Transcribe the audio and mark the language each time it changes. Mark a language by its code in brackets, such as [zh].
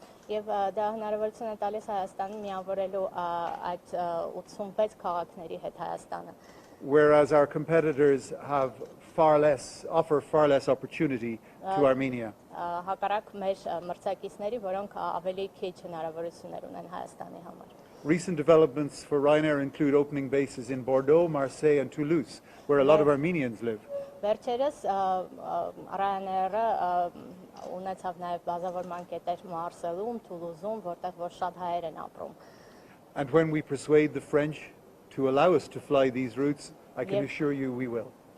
[hy] Եվ դա հնարավորություն է տալիս Հայաստանին միավորելու այդ 86 քաղաքների հետ Հայաստանը։ [en] Whereas our competitors offer far less opportunity to Armenia. [hy] Հակառակ մեր մրցակիցների, որոնք ավելի քիչ հնարավորություններ ունեն Հայաստանի համար։ [en] Recent developments for Ryanair include opening bases in Bordeaux, Marseille and Toulouse, where a lot of Armenians live. [hy] Վերջերս Ryanair-ը ունեցավ նաև բազավորման կետեր Մարսելում, Թուլուզում, որտեղ որ շատ հայեր են ապրում։ [en] And when we persuade the French to allow us to fly these routes, I can assure you we will.